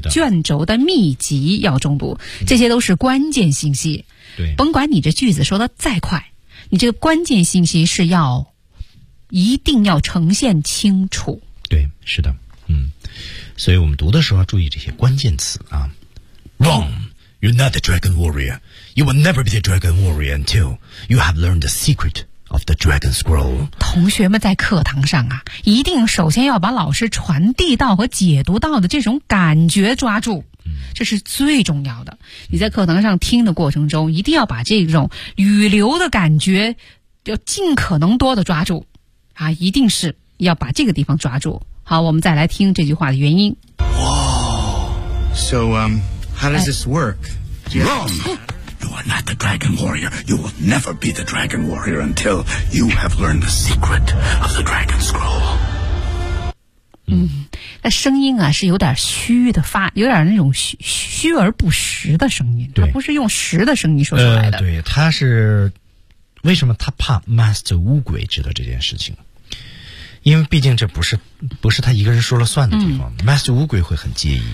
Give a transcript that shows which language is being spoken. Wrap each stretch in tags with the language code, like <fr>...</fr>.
<zh>卷轴的秘籍要重读这些都是关键信息对甭管你这句子说的再快你这个关键信息是要一定要呈现清楚对是的嗯，所以我们读的时候要注意这些关键词啊。</zh> <en>Wrong You're not the dragon warrior You will never be the dragon warrior until You have learned the secret of the dragon scroll</en> <zh>同学们在课堂上啊，一定首先要把老师传递到和解读到的这种感觉抓住这是最重要的、嗯、你在课堂上听的过程中一定要把这种语流的感觉要尽可能多的抓住啊，一定是要把这个地方抓住。好，我们再来听这句话的原因。</zh> <en>So how does this work? Wrong. You are not the dragon warrior. You will never be the dragon warrior until you have learned the secret of the dragon scroll.</en> <zh>嗯，那声音啊是有点虚的发，有点那种 虚而不实的声音。对，它不是用实的声音说出来的。对，它是。为什么他怕 Master 乌鬼知道这件事情？因为毕竟这不是他一个人说了算的地方、嗯、，Master 乌鬼会很介意。</zh>